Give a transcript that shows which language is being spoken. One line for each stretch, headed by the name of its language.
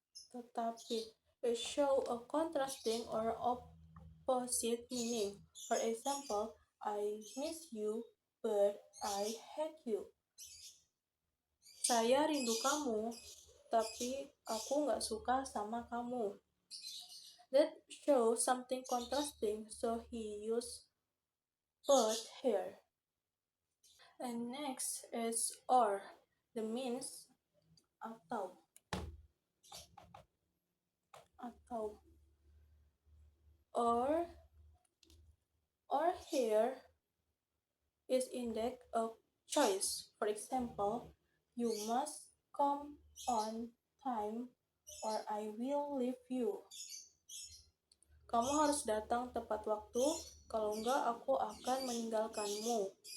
English: Tetapi. It show a contrasting or opposite meaning. For example, I miss you, but I hate you.
Indonesian: Saya rindu kamu, tapi aku nggak suka sama kamu.
English: That shows something contrasting, so he used but here. And next is or. The means atau. Or here is index of choice. For example, you must come on time or I will leave you.
Indonesian: Kamu harus datang tepat waktu, kalau enggak aku akan meninggalkanmu.